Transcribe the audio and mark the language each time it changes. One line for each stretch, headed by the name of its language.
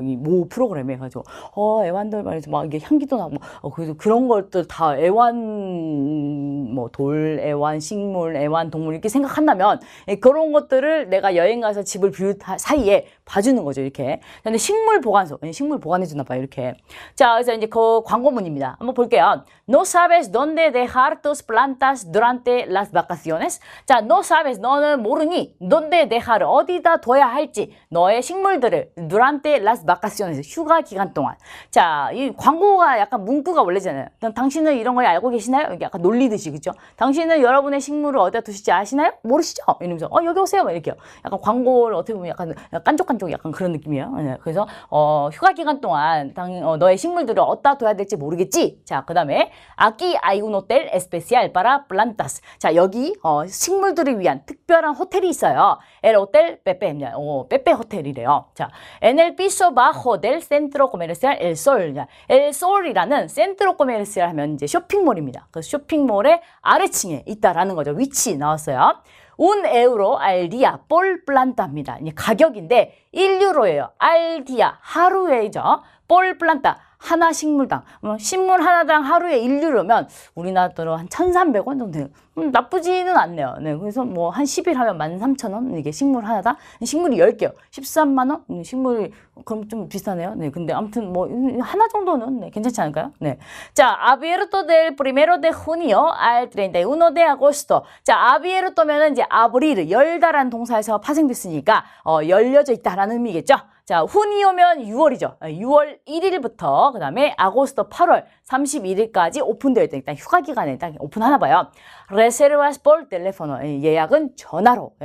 Korean: 이 모 프로그램에 해가지고 애완돌 말해서 막 이게 향기도 나고 그래서 그런 것들 다 애완 뭐 돌, 애완 식물, 애완 동물 이렇게 생각한다면 그런 것들을 내가 여행 가서 집을 비울 사이에 봐주는 거죠. 이렇게. 근데 식물 보관소, 식물 보관해 주나 봐요. 이렇게. 자, 그래서 이제 그 광고문입니다. 한번 볼게요.
Spanish: No sabes dónde dejar tus plantas durante las vacaciones.
Korean: 자,
Spanish: no sabes
Korean: 너는 모르니
Spanish: dónde dejar
Korean: 어디다 둬야 할지 너의 식물들을
Spanish: durante las vacaciones
Korean: 휴가 기간 동안. 자, 이 광고가 약간 문구가 원래잖아요. 당신은 이런 걸 알고 계시나요? 이게 약간 놀리듯이 그죠? 당신은 여러분의 식물을 어디다 두실지 아시나요? 모르시죠? 이러면서 여기 오세요. 막 이렇게요. 약간 광고를 어떻게 보면 약간 깐족깐족 약간 그런 느낌이에요. 네, 그래서 휴가 기간 동안 너의 식물들을 어디다 둬야 될지 모르겠지.
Spanish: 자, 그다음에 aquí hay un hotel especial para plantas.
Korean: 자, 여기 식물들을 위한 특별한 호텔이 있어요. El Hotel Pepe입니다. 빼빼 호텔이래요.
Spanish: 자, en el piso bajo del centro comercial El Sol.
Korean: El Sol이라는
Spanish: centro comercial
Korean: 하면 이제 쇼핑몰입니다. 그 쇼핑몰의 아래층에 있다라는 거죠. 위치 나왔어요.
Spanish: un euro al día por planta입니다.
Korean: 가격인데 1유로예요.
Spanish: al día
Korean: 하루에죠.
Spanish: por planta
Korean: 하나 식물당. 식물 하나당 하루에 1유로면 우리나라로 한 1,300원 정도 돼요. 나쁘지는 않네요. 네, 그래서 뭐 한 10일 하면 13,000원 이게 식물 하나당. 식물이 10개요. 13만 원? 식물이 그럼 좀 비싸네요. 네, 근데 아무튼 뭐 하나 정도는 네, 괜찮지 않을까요? 네.
Spanish: 자, abierto del 1 de junio al 31 de agosto.
Korean: 자, abierto면은 이제 abrir 열다라는 동사에서 파생됐으니까 열려져 있다라는 의미겠죠. 자, 훈이오면 6월이죠. 6월 1일부터 그다음에 아고스토 8월 31일까지 오픈되어 있다. 일단 휴가 기간에 딱 오픈하나 봐요.
Spanish: Reservas por teléfono.
Korean: 예약은 전화로.